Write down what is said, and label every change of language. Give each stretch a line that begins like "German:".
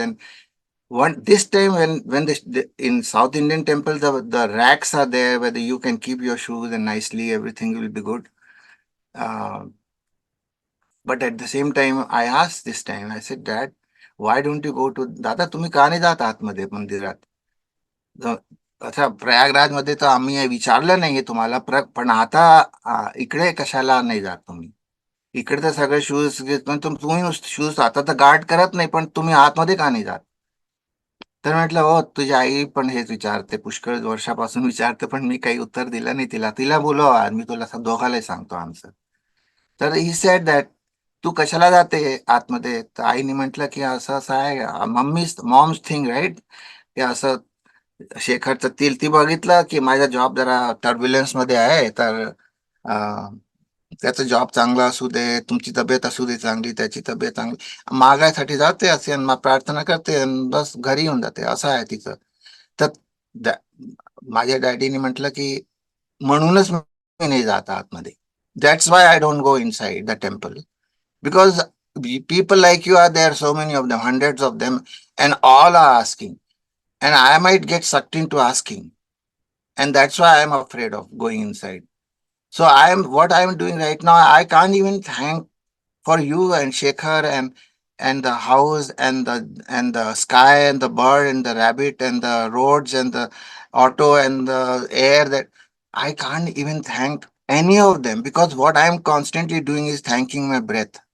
English: And this time when in South Indian temple the racks are there where you can keep your shoes and nicely everything will be good. But at the same time I asked this time, I said, Dad, why don't you go to
Marathi: दादा तुम्ही का नाही जात आतमध्ये मंदिरात? अच्छा प्रयागराज मध्ये तर आम्ही विचारलं नाहीये तुम्हाला पण आता इकडे कशाला नाही जात तुम्ही? इकडे तर सगळे शूज पण तुम्ही शूज आता तर गार्ड करत नाही पण तुम्ही आतमध्ये का नाही जात? तर म्हटलं हो तुझी आई पण हेच विचारते, पुष्कळ वर्षापासून विचारते, पण मी काही उत्तर दिलं नाही तिला. तिला बोलव आज, मी तुला दोघालाही सांगतो आन्सर. तर
English: he said that
Marathi: तू कशाला जाते आतमध्ये? तर आईने म्हटलं की असं असं आहे,
English: mom's thing right,
Marathi: की असं शेखरचं ती बघितलं की माझा जॉब जरा टर्ब्युलन्स मध्ये आहे, तर त्याचं जॉब चांगला असू दे, तुमची तब्येत असू दे चांगली, त्याची तब्येत चांगली, मागायसाठी जाते असे आणि प्रार्थना करते आणि बस घरी येऊन जाते, असं आहे तिचं. तर माझ्या डॅडीने म्हटलं की म्हणूनच नाही जात आतमध्ये.
English: That's why I don't go inside the temple, because people like you are there, so many of them, hundreds of them, and all are asking, and I might get sucked into asking, and that's why I'm afraid of going inside. So what I'm doing right now, I can't even thank for you and Shekhar and the house and the sky and the bird and the rabbit and the roads and the auto and the air, that I can't even thank any of them, because what I am constantly doing is thanking my breath.